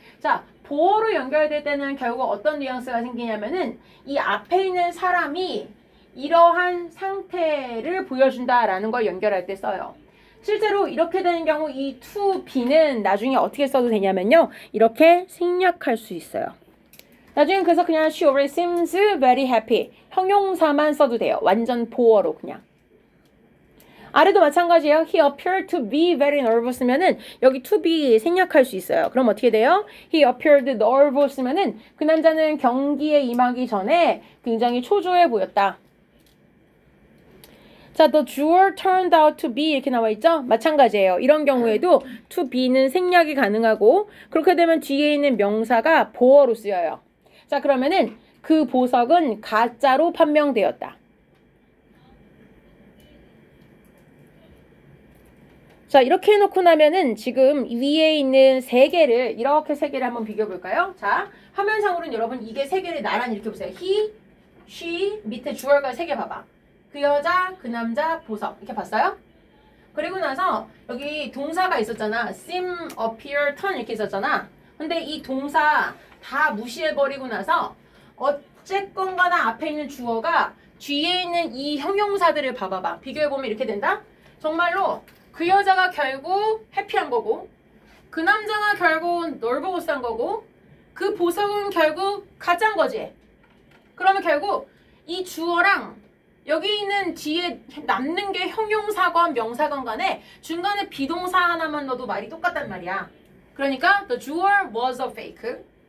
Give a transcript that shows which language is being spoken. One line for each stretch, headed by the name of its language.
Korean: 자, 보어로 연결될 때는 결국 어떤 뉘앙스가 생기냐면은 이 앞에 있는 사람이 이러한 상태를 보여준다라는 걸 연결할 때 써요. 실제로 이렇게 되는 경우 이 to be는 나중에 어떻게 써도 되냐면요. 이렇게 생략할 수 있어요. 나중에 그래서 그냥
English: she always seems very happy.
Korean: 형용사만 써도 돼요. 완전 보어로 그냥. 아래도 마찬가지예요.
English: He appeared to be very nervous
Korean: 면은 여기
English: to be
Korean: 생략할 수 있어요. 그럼 어떻게 돼요?
English: He appeared nervous
Korean: 면은 그 남자는 경기에 임하기 전에 굉장히 초조해 보였다.
English: 자, the jewel turned out to be
Korean: 이렇게 나와 있죠? 마찬가지예요. 이런 경우에도 to be는 생략이 가능하고 그렇게 되면 뒤에 있는 명사가 보어로 쓰여요. 자, 그러면은 그 보석은 가짜로 판명되었다. 자, 이렇게 해놓고 나면은 지금 위에 있는 세 개를 이렇게 세 개를 한번 비교해 볼까요? 자, 화면상으로는 여러분 이게 세 개를 나란히 이렇게 보세요. he, she, 밑에 주어가 세 개 봐봐. 그 여자, 그 남자, 보석 이렇게 봤어요? 그리고 나서 여기 동사가 있었잖아. seem, appear, turn 이렇게 있었잖아. 근데 이 동사 다 무시해버리고 나서 어쨌건 간에 앞에 있는 주어가 뒤에 있는 이 형용사들을 봐봐봐. 비교해보면 이렇게 된다? 정말로 그 여자가 결국 해피한 거고 그 남자가 결국 널버우스한 거고 그 보석은 결국 가짜인 거지. 그러면 결국 이 주어랑 여기 있는 뒤에 남는 게 형용사건 명사건 간에 중간에 비동사 하나만 넣어도 말이 똑같단 말이야. 그러니까
English: the jewel was a fake.